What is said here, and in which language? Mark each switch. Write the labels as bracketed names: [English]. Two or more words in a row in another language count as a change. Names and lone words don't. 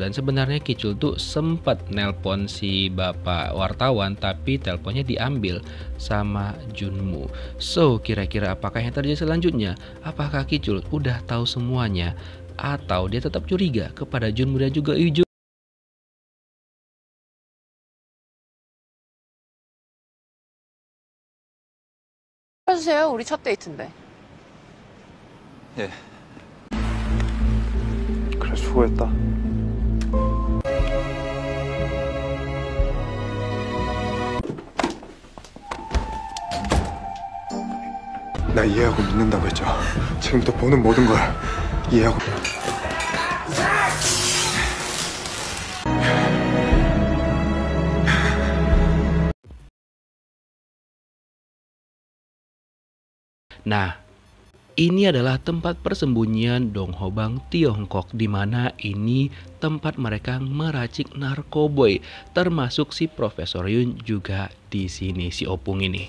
[Indonesian] Dan sebenarnya Ki-chul tuh sempat nelpon si bapak wartawan tapi teleponnya diambil sama Junmu. So kira-kira apakah yang terjadi selanjutnya? Apakah Ki-chul udah tahu semuanya atau dia tetap curiga kepada Junmu dan juga Ui-jung? [Korean] 해주세요. 우리 첫 데이트인데. 예. 그래 수고했다. 나 이해하고 믿는다고 했죠. 지금부터 보는 모든 걸 이해하고. [Indonesian] Nah, ini adalah tempat persembunyian Dong Hobang Tiongkok, di mana ini tempat mereka meracik narkoboy, termasuk si Profesor Yun juga di sini, si Opung ini.